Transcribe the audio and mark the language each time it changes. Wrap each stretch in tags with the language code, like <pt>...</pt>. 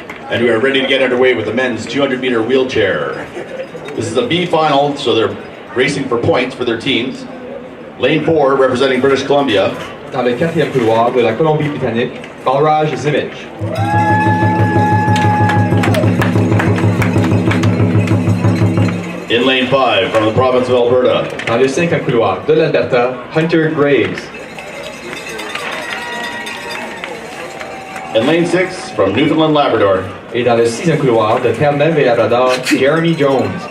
<en>And we are ready to get underway with the men's 200-meter wheelchair. This is a B final, so they're racing for points for their teams. Lane 4, representing British Columbia.</en> <fr>Dans le quatrième couloir de la Colombie-Britannique, Balraj Simic.</fr> <en>In lane 5, from the province of Alberta.</en> <fr>Dans le cinquième couloir de l'Alberta, Hunter Graves.</fr> <en>In lane 6, from Newfoundland Labrador.</en> <fr>Et dans le sixième couloir de Terre-Neuve et Labrador, Jeremy Jones.</fr>